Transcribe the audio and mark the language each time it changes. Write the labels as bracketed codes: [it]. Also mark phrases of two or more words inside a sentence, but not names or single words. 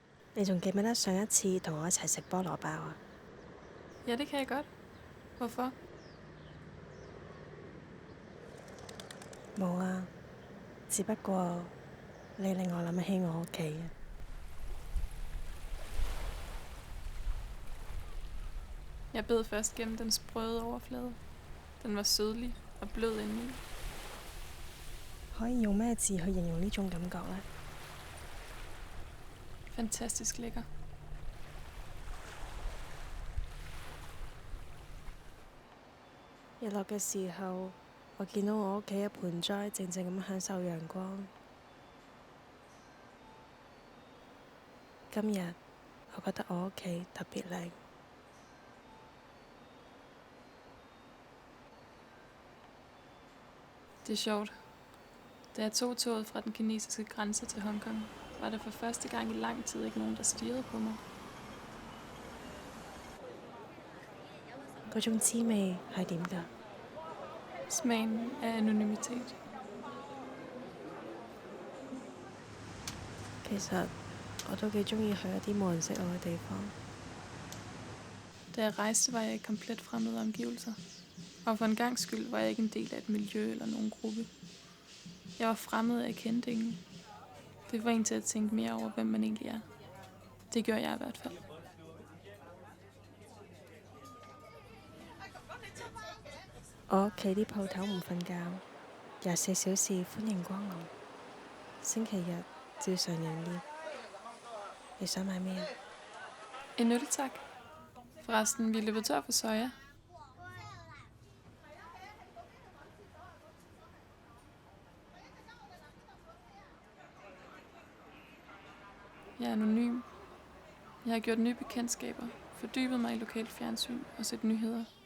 [yue] 你仲記唔記得上一次同我一齊食菠蘿包啊？ [da] Ja, det kan jeg godt. Hvorfor? [yue] 冇啊，只不過你令我諗起我屋企啊。 [da] Jeg bed først gennem den sprøde overflade. Den var sødlig og blød indeni. [yue] 可以用咩字去形容呢種感覺呢？ [da] Fantastisk lækker. [yue] 日落嘅時候，我見到我屋企嘅盆栽靜靜咁享受陽光。今日我覺得我屋企特別靚。 [da] Det er sjovt. Da jeg tog toget fra den kinesiske grænse til Hongkong, var der for første gang i lang tid ikke nogen, der stirrede på mig. [yue] 嗰種滋味係點㗎？ [da] Smagen af anonymitet. [yue] 其實我都幾中意去一啲冇人識我嘅地方。 [da] Da jeg rejste, var jeg i komplet fremmede omgivelser. Og for en gangs skyld var jeg ikke en del af et miljø eller nogen gruppe. Jeg var fremmed, og jeg kendte ingen. Det var en til at tænke mere over, hvem man egentlig er. Det gør jeg i hvert fald. [yue] 我屋企啲鋪頭唔瞓覺，24小時歡迎光臨。星期日照常營業。你想買咩啊？ [da] En øl, tak. Forresten, vi er løbet tør for soja. Jeg er anonym. Jeg har gjort nye bekendtskaber, fordybet mig i lokalt fjernsyn og set nyheder.